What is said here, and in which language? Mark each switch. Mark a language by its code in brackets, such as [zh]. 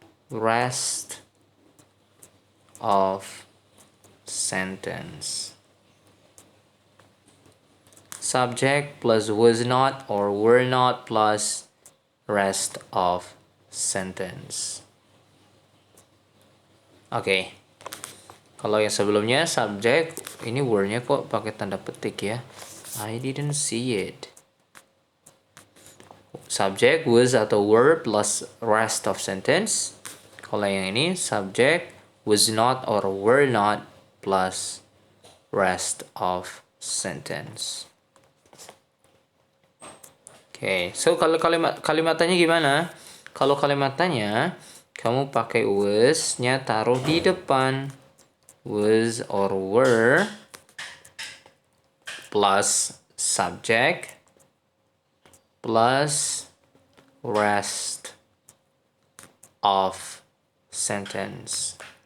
[en] Rest of sentence. Subject plus was not or were not plus rest of sentence. [id] Oke. Kalau yang sebelumnya subject, ini were-nya kok pakai tanda petik ya. [en] I didn't see it. Subject was atau were plus rest of sentence. [id] Kalau yang ini [en] subject was not or were not plus rest of sentence. [id] Oke, so kalau kalimatannya gimana? Kalau kalimatannya kamu pakai was-nya taruh di depan. [en] Was or were plus subject plus rest of sentence.